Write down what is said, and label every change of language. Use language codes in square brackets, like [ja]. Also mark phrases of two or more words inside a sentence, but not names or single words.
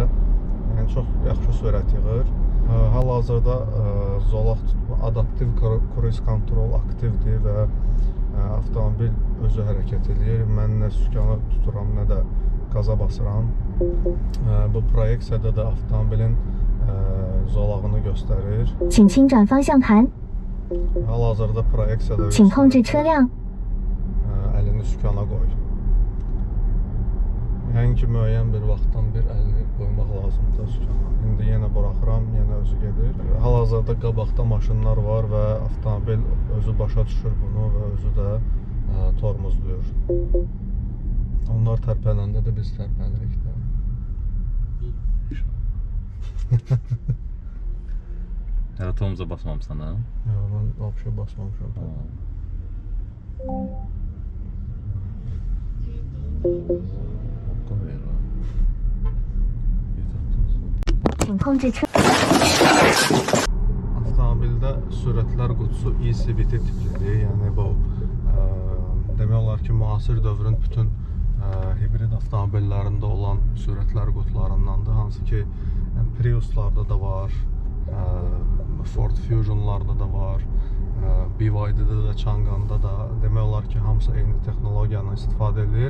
[az] Yəni çox yaxşı sürət yığır. Hal-hazırda zolaq adaptiv [en] cruise control [az] aktivdir və avtomobil özü hərəkət edir. Mən nə sükanı tuturam, nə də qaza basıram. Bu proyeksiyada da avtomobilin zolağını göstərir. [zh] 请轻转方向盘， [az] Hal-hazırda proyeksiyada [zh] 请控制车辆， [az] əlini sükana qoy. Yəni ki, müəyyən bir vaxtdan bir əlini qoymaq lazımdır sükana. İndi yenə buraxıram, yenə özü gedir. Hal-hazırda qabaqda maşınlar var və avtomobil özü başa düşür bunu və özü də tormozluyur. Onlar tərpənəndə də biz tərpənirik də. Hələ tormoza basmamısan ha? Ya, mən vəbşə basmamışam. [zh] 请控制车。 [az] Avtomobildə sürətlər qutusu e-CVT tiplidir. Yəni bu demək olar ki, müasir dövrün bütün hibrid avtomobillərində olan sürətlər qutularındandır. Hansı ki, Prius'larda da var, Ford Fusion'larda da var, BYD-də də, Changan'da da demək olar ki, hamısı eyni texnologiyanı istifadə edir.